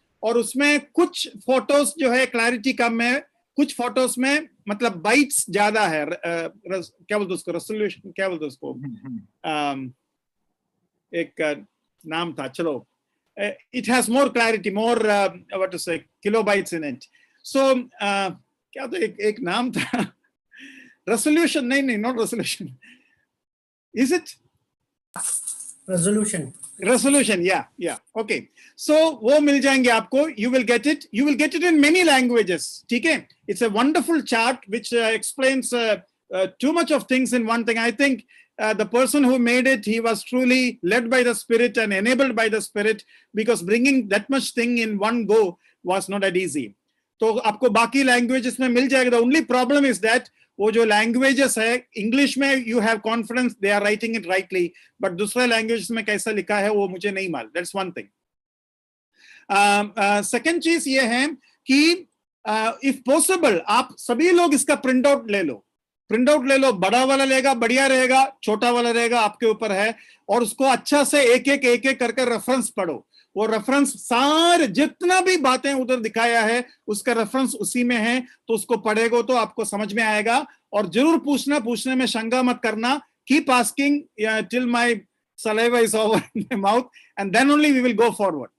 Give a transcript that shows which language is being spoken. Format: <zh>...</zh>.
<hi>और उसमें कुछ फोटोज जो है क्लैरिटी कम है, कुछ फोटोज में मतलब बाइट्स ज्यादा है, क्या बोलते उसको, रेजोल्यूशन क्या बोलते उसको, एक नाम था, चलो,</hi> <en>it has more clarity, more what to say, kilobytes in it.</en> <hi>So क्या तो एक नाम था, resolution, नहीं,</hi> <en>not resolution, is it resolution? Yeah, okay. So</en> <hi>वो मिल जाएंगे आपको,</hi> <en>you will get it in many languages,</en> <hi>ठीक है?</hi> <en>It's a wonderful chart which explains too much of things in one thing. I think the person who made it, he was truly led by the Spirit and enabled by the Spirit, because bringing that much thing in one go was not that easy.</en> <hi>तो आपको बाकी languages में मिल जाएगा.</hi> <en>The only problem is that</en> <hi>वो जो languages है, English में</hi> <en>you have confidence they are writing it rightly,</en> <hi>but दूसरे लैंग्वेजेस में कैसा लिखा है वो मुझे नहीं मालूम.</hi> <en>That's one thing.</en> <hi>सेकंड चीज ये है कि इफ पॉसिबल आप सभी लोग इसका प्रिंट आउट ले लो. प्रिंट आउट ले लो, बड़ा वाला लेगा बढ़िया रहेगा, छोटा वाला रहेगा आपके ऊपर है, और उसको अच्छा से एक एक करके रेफरेंस पढ़ो. वो रेफरेंस सारे जितना भी बातें उधर दिखाया है उसका रेफरेंस उसी में है, तो उसको पढ़ेगो तो आपको समझ में आएगा. और जरूर पूछने में शंका मत करना.</hi> <en>Keep asking till my saliva is over in my mouth, and then only we will go forward.</en>